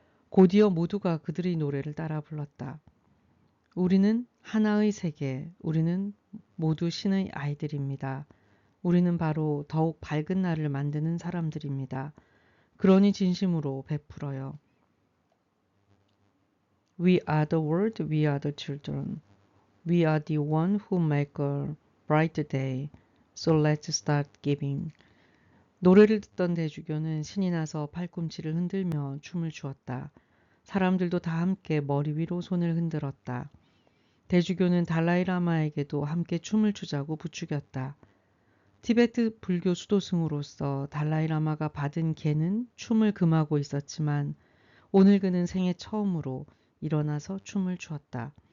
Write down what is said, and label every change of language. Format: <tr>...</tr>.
<ko>곧이어 모두가 그들의 노래를 따라 불렀다. 우리는 하나의 세계, 우리는 모두 신의 아이들입니다. 우리는 바로 더욱 밝은 날을 만드는 사람들입니다. 그러니 진심으로 베풀어요.</ko> <en>We are the world, we are the children. We are the one who make a bright day. So let's start giving.</en> <ko>노래를 듣던 대주교는 신이 나서 팔꿈치를 흔들며 춤을 추었다. 사람들도 다 함께 머리 위로 손을 흔들었다. 대주교는 달라이라마에게도 함께 춤을 추자고 부추겼다. 티베트 불교 수도승으로서 달라이라마가 받은 계는 춤을 금하고 있었지만 오늘 그는 생애 처음으로 일어나서 춤을 추었다.</ko>